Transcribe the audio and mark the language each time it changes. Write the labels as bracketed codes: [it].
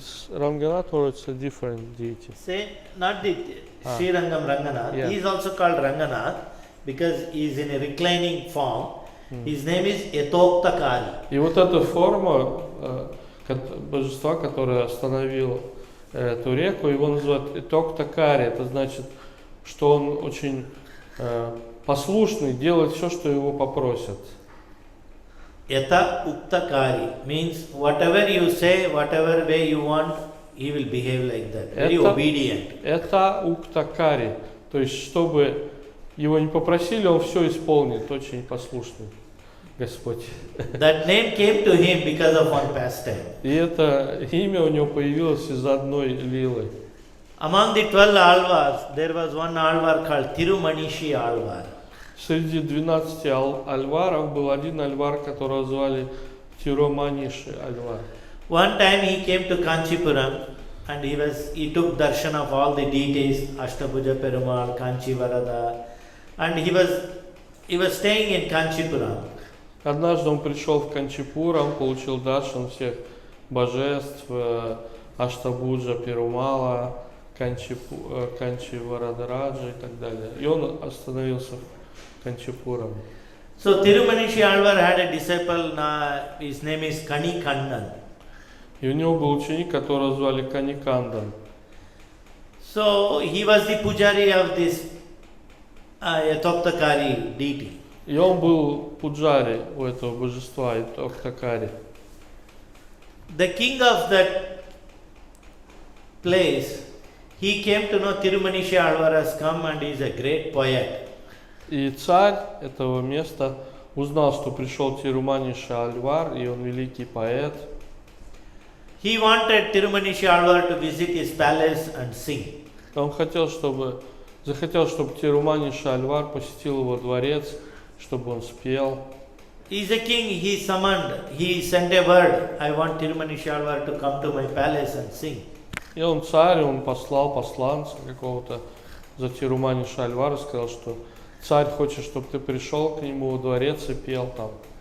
[en] Ранганат, or it's a different deity? Say, not the Sri Rangam Ranganath. Yeah. He is also called Ranganath because he is in a reclining form. His name is Yatoktakari. [ru] И вот эта форма божества, которое остановил эту реку, его называют Yatoktakari. Это значит, что он очень послушный, делает все, что его попросят. [en] Yata Uktakari means whatever you say, whatever way you want, he will behave like that. Very obedient. [ru] Это Уктакари. То есть, чтобы его не попросили, он все исполнит. Очень послушный Господь. [en] That name came to him because of one pastime. [ru] И это имя у него появилось из одной лилы. [en] Among the 12 alvars, there was one alvar called Tirumanishi alvar. [ru] Среди 12 альваров был один альвар, которого звали Тируманиши альвар. [en] One time he came to Kanchipuram and he took darshan of all the deities, Ashtabhuja Perumal, Kanchi Varada, and he was staying in Kanchipuram. [ru] Однажды он пришел в Канчипурам, получил даршан всех божеств, Аштабуджа Перумала, Канчи Варадраджа и так далее. И он остановился в Канчипурам. [en] So Tirumanishi Alvar had a disciple, his name is Kanikandan. [ru] И у него был ученик, которого звали Каникандан. [en] So he was the Pujari of this Yatoktakari deity. [ru] И он был Пуджари у этого божества Yatoktakari. [en] The king of that place, he came to know Tirumanishi Alvar has come and he is a great poet. [ru] И царь этого места узнал, что пришел Тируманиши Альвар, и он великий поэт. [en] He wanted Tirumanishi Alvar to visit his palace and sing. [ru] Он захотел, чтобы Тируманиши Альвар посетил его дворец, чтобы он спел. [en] He is a king, he sent a word, I want Tirumanishi Alvar to come to my palace and sing. [ru] И он царь, он послал посланца какого-то за Тируманиши Альвар и сказал, что царь хочет, чтобы ты пришел к нему во дворец и пел там.